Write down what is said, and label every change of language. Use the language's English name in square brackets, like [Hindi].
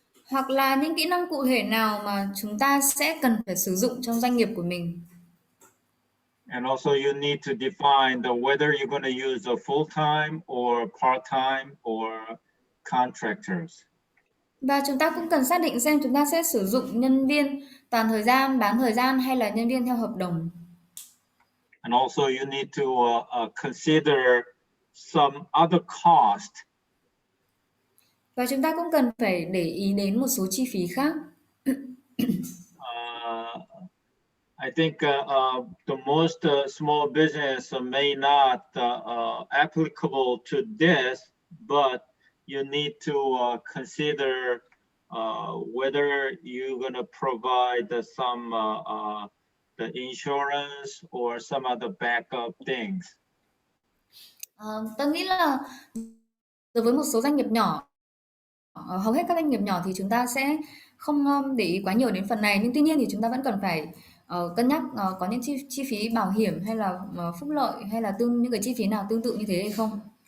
[Vietnamese] Hoặc là những kỹ năng cụ thể nào mà chúng ta sẽ cần phải sử dụng trong doanh nghiệp của mình. [English] And also you need to define whether you're going to use a full-time or part-time or contractors. [Vietnamese] Và chúng ta cũng cần xác định xem chúng ta sẽ sử dụng nhân viên toàn thời gian, bán thời gian hay là nhân viên theo hợp đồng. [English] And also you need to consider some other cost. [Vietnamese] Và chúng ta cũng cần phải để ý đến một số chi phí khác. [English] I think the most small business may not applicable to this, but you need to consider whether you're going to provide some the insurance or some other backup things. [Vietnamese] Tôi nghĩ là đối với một số doanh nghiệp nhỏ, hầu hết các doanh nghiệp nhỏ thì chúng ta sẽ không để ý quá nhiều đến phần này, nhưng tuy nhiên thì chúng ta vẫn cần phải cân nhắc có những chi phí bảo hiểm hay là phúc lợi hay là những cái chi phí nào tương tự như thế hay không.